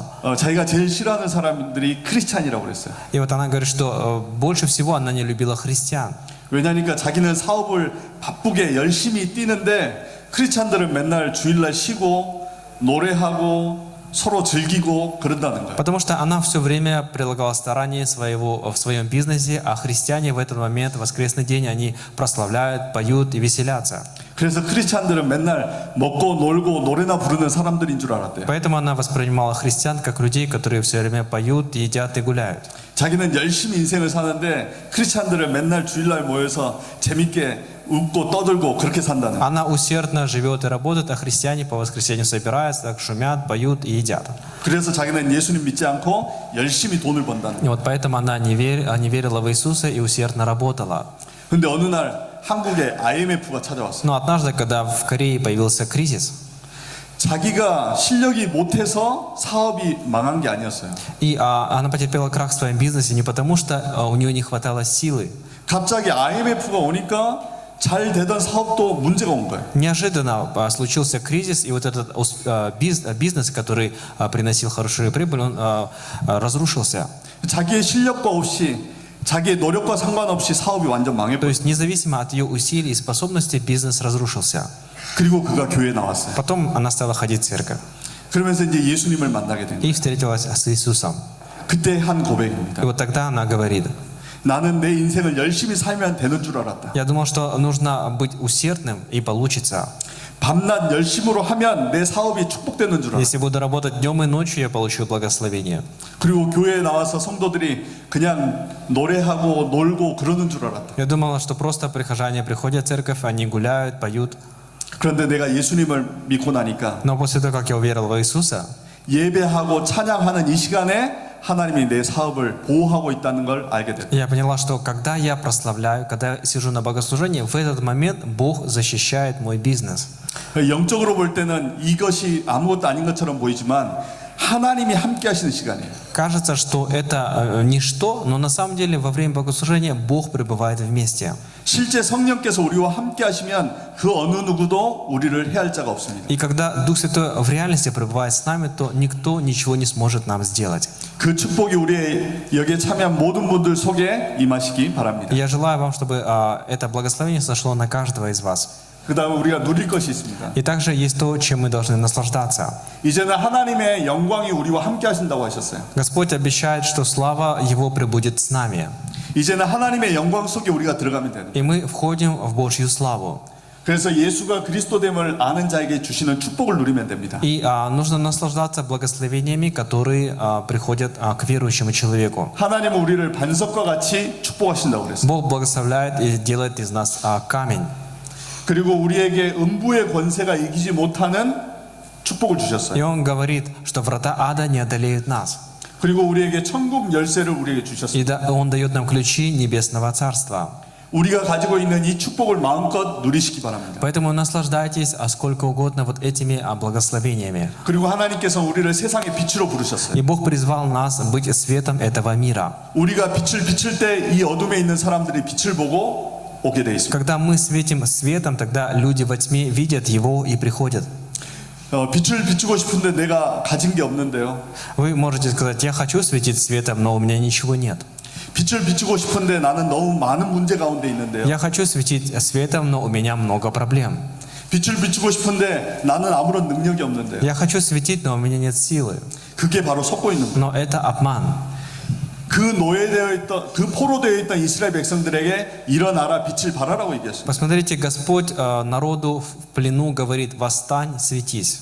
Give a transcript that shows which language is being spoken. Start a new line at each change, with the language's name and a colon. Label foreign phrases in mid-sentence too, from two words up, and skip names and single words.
Korean: 자기가 제일 싫어하는 사람들이 크리스찬이라고 그랬어요.
Russian: И вот она говорит, что больше всего она не любила христиан.
Korean: 왜냐니까 자기는 사업을 바쁘게 열심히 뛰는데 크리스찬들은 맨날 주일날 쉬고 노래하고 서로 즐기고 그런다는 거예요.
Russian: Потому что она все время прилагала старания в своем бизнесе, а христиане в этот момент, в воскресный день, они прославляют, поют и веселятся.
Korean: 그래서 크리스찬들은 맨날 먹고 놀고 노래나 부르는 사람들인 줄 알았대요.
Russian: Поэтому она воспринимала христиан как людей, которые все время поют, едят и гуляют.
Korean: 자기는 열심히 인생을 사는데 크리스찬들은 맨날 주일날 모여서 재밌게 웃고 떠들고 그렇게 산다는 거예요.
Russian: Она усердно живет и работает, а христиане по воскресеньям собираются, так шумят, поют и едят.
Korean: 그래서 자기는 예수님 믿지 않고 열심히 돈을 번다는 И 거예요.
Russian: вот поэтому она не верила в Иисуса и усердно работала.
Korean: 근데 어느 날 한국에 IMF가 찾아왔어요.
Russian: Но однажды, когда в Корее появился кризис,
Korean: 자기가 실력이 못해서 사업이 망한 게 아니었어요.
Russian: и она потерпела крах в своем бизнесе не потому, что у нее не хватало силы.
Korean: 갑자기 IMF가 오니까 잘 되던 사업도 문제가 온 거예요.
Russian: Неожиданно случился кризис, и вот этот бизнес, который приносил хорошую прибыль, он разрушился.
Korean: 자기의 실력과 없이 자기의 노력과 상관없이 사업이 완전 То 망해버렸어요.
Russian: есть независимо от ее усилий и способностей, бизнес разрушился.
Korean: 그리고 그가 교회에 나왔어요.
Russian: Потом она стала ходить в церковь
Korean: 그러면서 이제 예수님을 만나게 된 и 거예요.
Russian: встретилась с Иисусом.
Korean: 그때 한 고백입니다.
Russian: И вот тогда она говорит:
Korean: 나는 내 인생을 열심히 살면 되는 줄 알았다.
Russian: я думал, что нужно быть усердным и получится.
Korean: 밤낮 열심으로 하면 내 사업이 축복되는 줄 알았다.
Russian: Если буду работать днем и ночью, я получу благословение.
Korean: 그리고 교회에 나와서 성도들이 그냥 노래하고 놀고 그러는 줄 알았다.
Russian: Я думала, что просто прихожане приходят в церковь, они гуляют, поют.
Korean: 그런데 내가 예수님을 믿고 나니까
Russian: Но после того, как я уверовал в Иисуса,
Korean: 예배하고 찬양하는 이 시간에 하나님이 내 사업을 보호하고 있다는 걸 알게 됐다.
Russian: я поняла, что когда я прославляю, когда я сижу на богослужении, в этот момент Бог защищает мой бизнес.
Korean: 영적으로 볼 때는 이것이 아무것도 아닌 것처럼 보이지만 하나님이 함께 하시는 시간이에요.
Russian: Кажется, что это ничто, но на самом деле во время богослужения Бог пребывает вместе.
Korean: 실제 성령께서 우리와 함께 하시면 그 어느 누구도 우리를 해할 자가 없습니다.
Russian: И когда Дух Святой в реальности пребывает с нами, то никто ничего не сможет нам сделать.
Korean: 그 축복이 우리의 여기에 참여한 모든 분들 속에 임하시기 바랍니다.
Russian: Я желаю вам, чтобы это благословение сошло на каждого из вас.
Korean: 그 다음에 우리가 누릴 것이 있습니다.
Russian: И также есть то, чем мы должны наслаждаться.
Korean: 이제는 하나님의 영광이 우리와 함께 하신다고 하셨어요.
Russian: Господь обещает, что слава Его пребудет с нами.
Korean: 이제는 하나님의 영광 속에 우리가 들어가면 되는 거예요.
Russian: И мы входим в Божью славу.
Korean: 그래서 예수가 그리스도됨을 아는 자에게 주시는 축복을 누리면 됩니다.
Russian: И нужно наслаждаться благословениями, которые приходят к верующему человеку.
Korean: 하나님은 우리를 반석과 같이 축복하신다고 그랬어요.
Russian: Бог благословляет и делает из нас камень.
Korean: 그리고 우리에게 음부의 권세가 이기지 못하는 축복을 И 주셨어요.
Russian: Он говорит, что врата ада не одолеют нас.
Korean: 그리고 우리에게 천국 열쇠를 우리에게 주셨습니다.
Russian: И Он дает нам ключи Небесного Царства.
Korean: 우리가 가지고 있는 이 축복을 마음껏 누리시기 바랍니다.
Russian: Поэтому наслаждайтесь сколько угодно вот этими благословениями.
Korean: 그리고 하나님께서 우리를 세상의 빛으로 부르셨어요.
Russian: И Бог призвал нас быть светом этого мира.
Korean: 우리가 빛을 비출 때 이 어둠에 있는 사람들이 빛을 보고 오게 돼 있습니다.
Russian: Когда мы светим светом, тогда люди во тьме видят его и приходят.
Korean: 빛을 비추고 싶은데 내가 가진 게 없는데요.
Russian: Вы можете сказать, я хочу светить светом, но у меня ничего нет.
Korean: 빛을 비추고 싶은데 나는 너무 많은 문제 가운데 있는데요.
Russian: Я хочу светить светом, но у меня много проблем.
Korean: 빛을 비추고 싶은데 나는 아무런 능력이 없는데요.
Russian: Я хочу светить, но у меня нет силы.
Korean: 그게 바로 속고 있는 거예요.
Russian: Но это обман.
Korean: 그 노예되어 있던, 그 포로되어 있던 이스라엘 백성들에게 일어나라 빛을 발하라고 얘기했습니다.
Russian: Посмотрите, Господь народу в плену говорит, восстань, светись.